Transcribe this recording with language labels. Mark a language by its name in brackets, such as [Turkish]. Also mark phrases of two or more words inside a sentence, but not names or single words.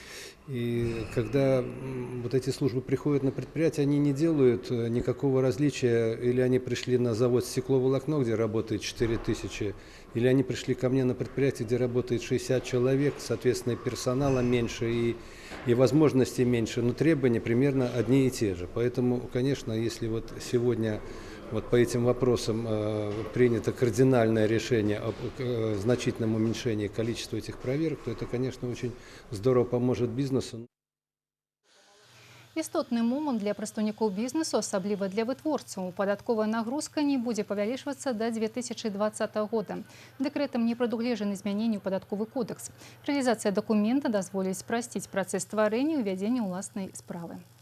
[Russian] И когда вот эти службы приходят на предприятие, они не делают никакого различия, или они пришли на завод стекловолокно, где работает 4000, или они пришли ко мне на предприятие, где работает 60 человек, соответственно, персонала меньше и возможностей меньше, но требования примерно одни и те же. Поэтому, конечно, если вот сегодня вот по этим вопросам принято кардинальное решение о значительном уменьшении количества этих проверок, то это, конечно, очень здорово поможет бизнесу. [Belarusian] Істотны момант для прадстаўнікоў бізнесу, асабліва для вытворцаў. Падатковая нагрузка не будзе павялічвацца да 2020 года. Дэкрэтам не прадугледжаны змяненні ў падатковы кодэкс. Рэалізацыя дакумента дазволіць спрасціць працэс стварэння і ўвядзення ўласнай справы.